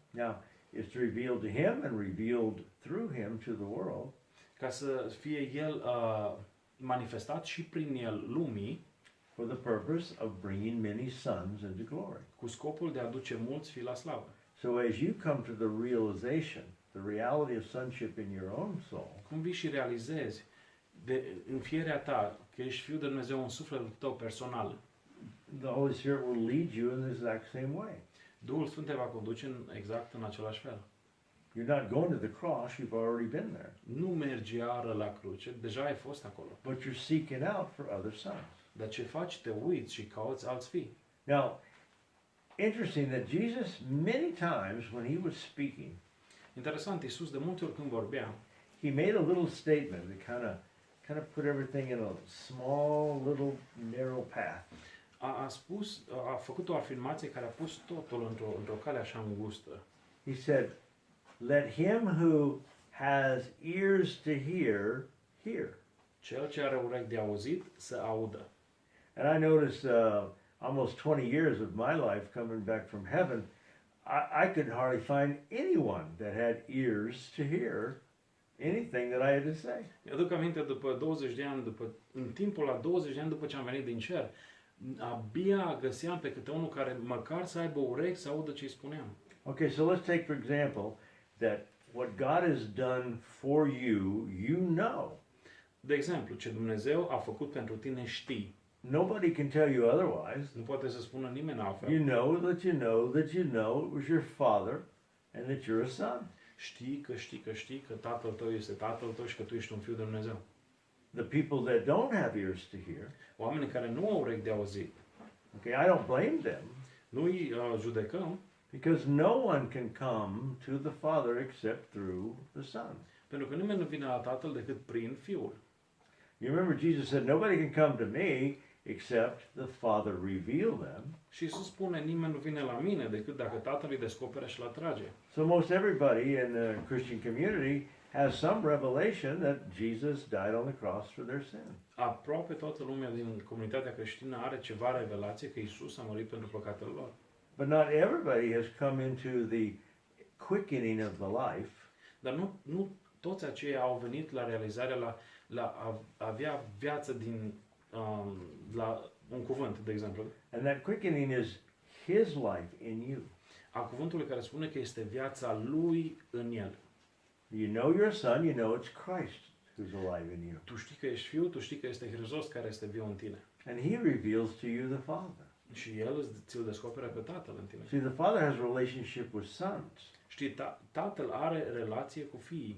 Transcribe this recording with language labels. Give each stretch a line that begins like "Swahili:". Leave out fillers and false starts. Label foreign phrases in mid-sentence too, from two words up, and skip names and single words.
English: Now, it's revealed to him and revealed through him to the world.
Romanian: ca să fie El manifestat și prin El lumii,
English: For the purpose of bringing many sons into glory.
Romanian: cu scopul de a duce mulți fii la slavă.
English: So as you come to the realization, the reality of sonship in your own soul,
Romanian: Cum vii și realizezi de înfierea ta că ești Fiul de Dumnezeu în sufletul tău personal,
English: the Holy Spirit will lead you in the exact same way.
Romanian: Duhul Sfânt te va conduce exact în același fel.
English: You're not going to the cross, you've already been there.
Romanian: Nu mergi iară la cruce, deja ai fost acolo.
English: But you're seeking out for other sons.
Romanian: Dar ce faci? Te uiți și cauți alți fii.
English: Now, interesting that Jesus, many times when he was speaking,
Romanian: Interesant, Iisus de multe ori când vorbea,
English: he made a little statement that kind of put everything in a small, little, narrow path.
Romanian: a făcut o afirmație care a pus totul într-o cale așa îngustă.
English: He said, let him who has ears to hear, hear.
Romanian: Cel ce are urechi de auzit, să audă.
English: And I noticed almost 20 years of my life coming back from heaven, I could hardly find anyone that had ears to hear anything that I had to say.
Romanian: Mi-aduc aminte după 20 de ani, în timpul la 20 de ani după ce am venit din cer, abia găseam pe câte unul care măcar să aibă urechi să audă ce îi spuneam.
English: Okay, so let's take for example that what God has done for you, you know.
Romanian: De exemplu, ce Dumnezeu a făcut pentru tine știi.
English: Nobody can tell you otherwise.
Romanian: Nu poate să spună nimeni altfel.
English: You know that you know that you know it was your father and that you're a son.
Romanian: Știi că tatăl tău este tatăl tău și că tu ești un fiu de Dumnezeu.
English: The people that don't have ears to hear,
Romanian: Oamenii care nu au urechi de auzit,
English: okay, I don't blame them
Romanian: nu îi judecăm,
English: because no one can come to the Father except through the Son.
Romanian: pentru că nimeni nu vine la Tatăl decât prin Fiul.
English: You remember Jesus said, nobody can come to me except the Father reveal them.
Romanian: Și Iisus spune, nimeni nu vine la mine decât dacă Tatăl îi descoperă și l-atrage.
English: So most everybody in the Christian community has some revelation that Jesus died on the cross for their sin.
Romanian: Aproape toată lumea din comunitatea creștină are ceva revelație că Iisus a murit pentru păcatele lor.
English: But not everybody has come into the quickening of the life.
Romanian: Dar nu toți aceia au venit la realizarea la a avea viață din la un cuvânt, de exemplu.
English: And that quickening is His life in you.
Romanian: A cuvântului care spune că este viața lui în el.
English: You know you're a son, you know it's Christ who's alive in you.
Romanian: Tu știi că ești fiu, tu știi că este Hristos care este viu în tine.
English: And He reveals to you the Father.
Romanian: Și el ți-l descoperă pe Tatăl în tine.
English: See, the Father has a relationship with sons.
Romanian: Știi, Tatăl are relație cu fiii.